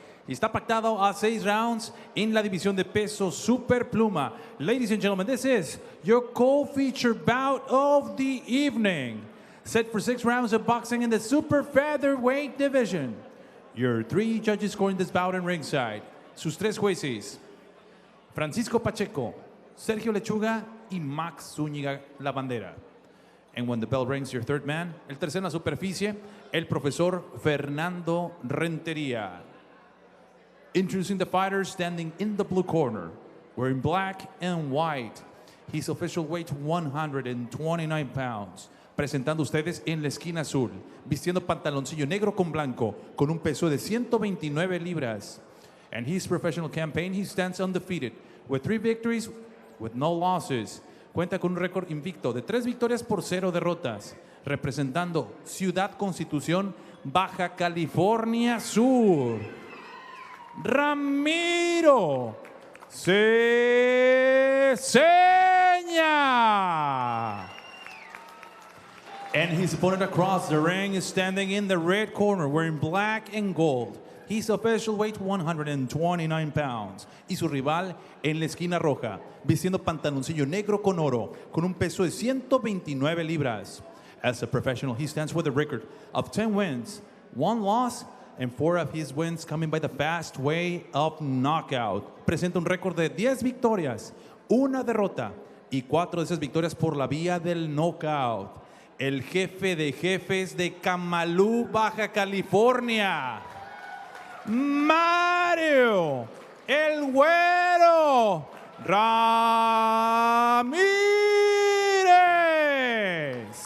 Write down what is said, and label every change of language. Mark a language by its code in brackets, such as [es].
[es] Y está pactado a 6 rounds en la división de peso superpluma. [en] Ladies and gentlemen, this is your co-featured bout of the evening. Set for 6 rounds of boxing in the super featherweight division. Your 3 judges scoring this bout in ringside. [es] Sus 3 jueces, Francisco Pacheco, Sergio Lechuga y Max Zúñiga Lavandera. [en] And when the bell rings, your third man, [es] el tercero en la superficie, el profesor [en] Fernando Rentería. Introducing the fighter standing in the blue corner, wearing black and white. His official weight 129 pounds. [es] Presentando ustedes en la esquina azul, vistiendo pantaloncillo negro con blanco, con un peso de 129 libras. [en] And his professional campaign, he stands undefeated, with 3 victories, with no losses. [es] Cuenta con un récord invicto de 3 victorias por 0 derrotas, representando Ciudad Constitución, Baja California Sur. Ramiro CESEñA. [en] And his opponent across the ring is standing in the red corner, wearing black and gold. His official weight 129 pounds. [es] Y su rival en la esquina roja, vistiendo pantaloncillo negro con oro, con un peso de 129 libras. [en] As a professional, he stands with a record of 10 wins, 1 loss, and 4 of his wins coming by the fast way of knockout. [es] Presenta un récord de 10 victorias, 1 derrota, y 4 de esas victorias por la vía del knockout. El jefe de jefes de Camalú, Baja California, Mario, el Güero Ramírez.